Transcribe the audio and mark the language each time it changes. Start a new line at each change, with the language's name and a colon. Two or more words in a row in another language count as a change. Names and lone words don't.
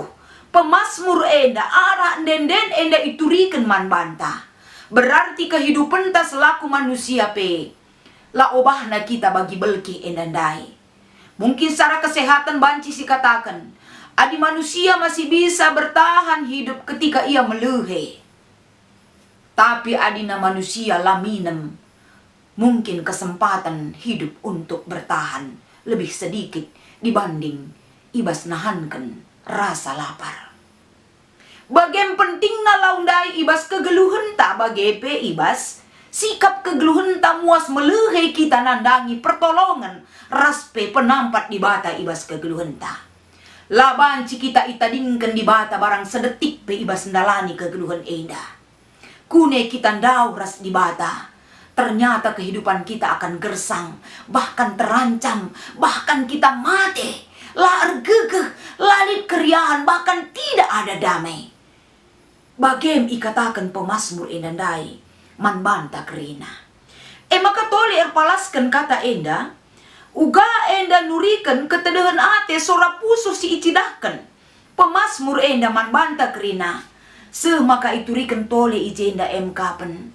Batak Karo: Pemazmur enda arah denden enda iturikan man banta.
Indonesian: Berarti kehidupan ta selaku manusia pe.
Batak Karo: La obahna kita bagi belki endandai.
Indonesian: Mungkin secara kesehatan
Batak Karo: banci si katakan.
Indonesian: Adi manusia masih bisa bertahan hidup ketika ia meluhe.
Batak Karo: Tapi adina manusia laminem.
Indonesian: Mungkin kesempatan hidup untuk bertahan lebih sedikit dibanding
Batak Karo: ibas nahankan
Indonesian: rasa lapar.
Batak Karo: Bagem pentingna laundai ibas kegeluhan tak bagepe ibas. Sikap kegeluhan tak muas meluhe kita nandangi pertolongan. Raspe penampat di bata ibas kegeluhan tak. Labanci kita itadingkan di bata barang sedetik pe ibas ndalani kegeluhan enda. Kune kita ndauras di bata.
Indonesian: Ternyata kehidupan kita akan gersang, bahkan terancam, bahkan kita mati.
Batak Karo: Laar gegeh, lalit keriahan,
Indonesian: bahkan tidak ada damai.
Batak Karo: Bagem ikatakan pemazmur endandai, man banta kerina. Maka tole erpalaskan kata enda, uga enda nurikan ketedehan ate sora pusuh si icidahkan. Pemazmur enda man banta kerina. Semaka iturikan tole ijenda kapen.